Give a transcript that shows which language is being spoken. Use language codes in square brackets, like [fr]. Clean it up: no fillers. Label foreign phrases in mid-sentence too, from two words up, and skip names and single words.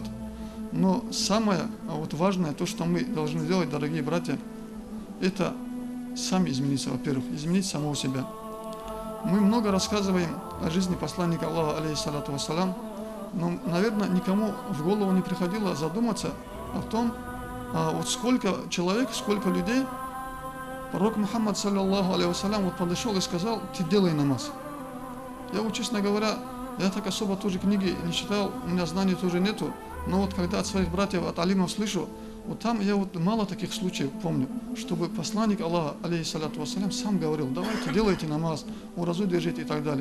[ru] Но самое вот важное, то, что мы должны делать, дорогие братья, это сами измениться, во-первых, изменить самого себя. Мы много рассказываем о жизни посланника Аллаха, [ar] عليه الصلاة والسلام, [ru] но, наверное, никому в голову не приходило задуматься о том, вот сколько человек, сколько людей пророк Мухаммад, [ar] صلى الله عليه وسلم, [ru] вот подошел и сказал, ты делай намаз. Я вот, честно говоря, я так особо тоже книги не читал, у меня знаний тоже нету, но вот когда от своих братьев, от алимов слышу, вот там я вот мало таких случаев помню, чтобы посланник Аллаха, [ar] عليه الصلاة والسلام, [ru] сам говорил, давайте делайте намаз, уразу держите и так далее.